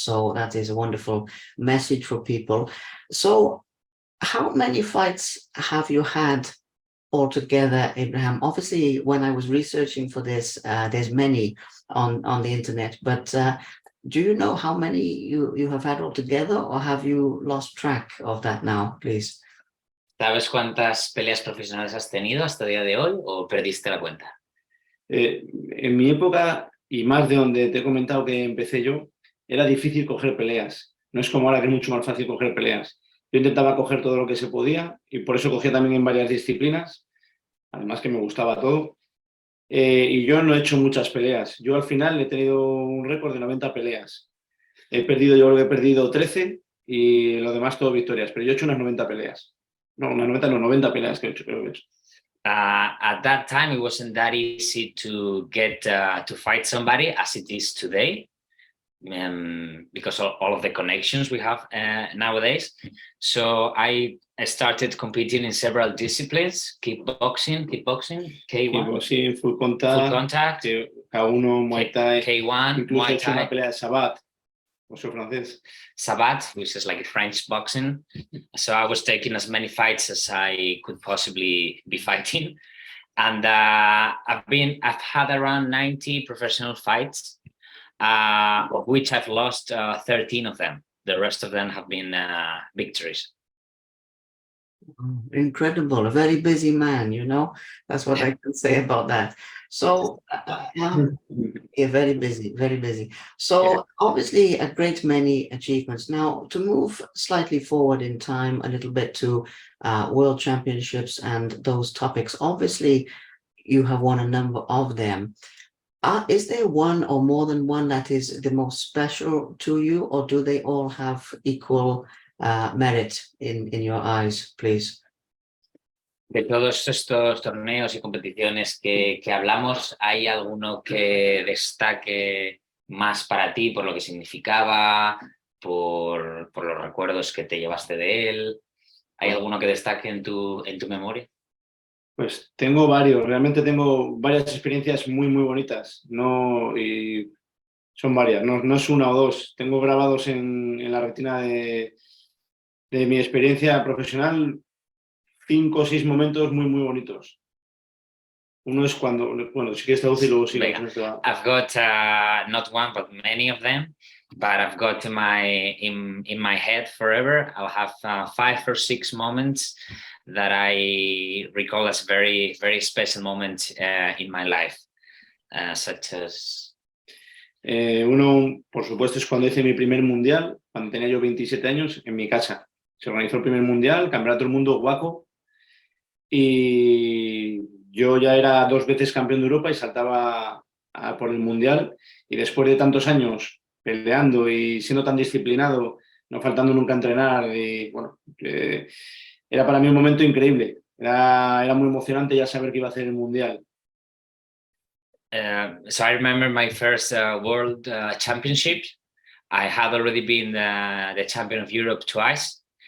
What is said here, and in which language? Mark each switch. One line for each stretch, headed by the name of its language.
English: So that is a wonderful message for people. So how many fights have you had altogether, Abraham? Obviously, when I was researching for this, there's many on the internet, but do you know how many you have had altogether, or have you lost track of that now, please?
Spanish: ¿Sabes cuántas peleas profesionales has tenido hasta el día de hoy o perdiste la cuenta? En mi época, y más de donde te he comentado que empecé yo, era difícil coger peleas. No es como ahora que es mucho más fácil coger peleas. Yo intentaba coger todo lo que se podía y por eso cogía también en varias disciplinas, además que me gustaba todo. Y yo no he hecho muchas peleas. Yo al final he tenido un récord de 90 peleas. Yo creo que he perdido 13 y lo demás todo victorias, pero yo he hecho unas 90 peleas. No, unas 90 no, 90 peleas que he hecho, creo que he hecho.
English: At that time, it wasn't that easy to get to fight somebody as it is today, because of all of the connections we have nowadays. So I started competing in several disciplines: kickboxing, K1, Kickboxing, full contact, K1, Muay Thai, K1,
Spanish: incluso
English: Muay
Spanish: he hecho una
English: Thai,
Spanish: pelea de Sabat, o soy francés.
English: Sabat, which is like French boxing. So I was taking as many fights as I could possibly be fighting. And I've had around 90 professional fights, of which I've lost 13 of them. The rest of them have been victories. Incredible, a very busy man, you know, that's what I can say about that. So yeah, very busy, very busy. So obviously a great many achievements. Now to move slightly forward in time a little bit to world championships and those topics, obviously you have won a number of them. Is there one or more than one that is the most special to you, or do they all have equal merit in your eyes, please?
Spanish: De todos estos torneos y competiciones que hablamos, ¿hay alguno que destaque más para ti por lo que significaba, por los recuerdos que te llevaste de él? ¿Hay alguno que destaque en tu memoria? Pues tengo varios, realmente tengo varias experiencias muy, muy bonitas. No, y son varias, no es una o dos. Tengo grabados en la retina de mi experiencia profesional 5 o 6 momentos muy, muy bonitos. Uno es cuando, bueno, si quieres traducir luego sigo.
English: I've got not one, but many of them, but I've got in my head forever. I'll have 5 or 6 moments that I recall as very, very special moments in my life, such as...
Spanish: Uno, por supuesto, es cuando hice mi primer mundial, cuando tenía yo 27 años, en mi casa. Se organizó el primer mundial, Campeonato del Mundo Guaco, y yo ya era 2 veces campeón de Europa y saltaba por el mundial, y después de tantos años peleando y siendo tan disciplinado, no faltando nunca a entrenar, y bueno, era para mí un momento increíble. Era muy emocionante ya saber que iba a hacer el mundial.
English: So I remember my first World Championship. I had already been the champion of Europe twice.